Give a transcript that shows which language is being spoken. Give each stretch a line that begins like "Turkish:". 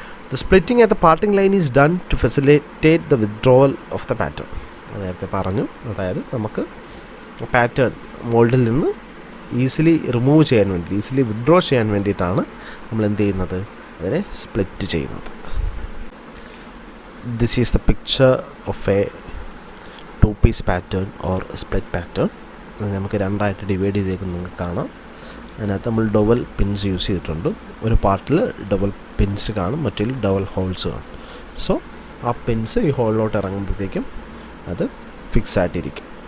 English: The splitting at the parting line is done to facilitate the withdrawal of the pattern.
Malayalam: നേരത്തെ പറഞ്ഞു, അതായത് നമുക്ക് pattern മോൾഡിൽ നിന്ന് easily remove ചെയ്യാൻ വേണ്ടി, ഈസിലി വിത്ഡ്രോ ചെയ്യാൻ വേണ്ടിയിട്ടാണ് നമ്മൾ എന്ത് ചെയ്യുന്നത്, അതിനെ സ്പ്ലിറ്റ് ചെയ്യുന്നത്.
English: This is the picture of a two-piece pattern or split pattern.
Malayalam: നമുക്ക് രണ്ടായിട്ട് ഡിവൈഡ് ചെയ്തേക്കുന്നത് നിങ്ങൾക്ക് കാണാം. അതിനകത്ത് നമ്മൾ ഡബിൾ പിൻസ് യൂസ് ചെയ്തിട്ടുണ്ട്. ഒരു പാർട്ടിൽ ഡബിൾ പിൻസ് കാണും, മറ്റേ ഡബിൾ ഹോൾസ് കാണും. സോ ആ പിൻസ് ഈ ഹോളിലോട്ട് ഇറങ്ങുമ്പോഴത്തേക്കും അത് ഫിക്സ് ആയിട്ടിരിക്കും.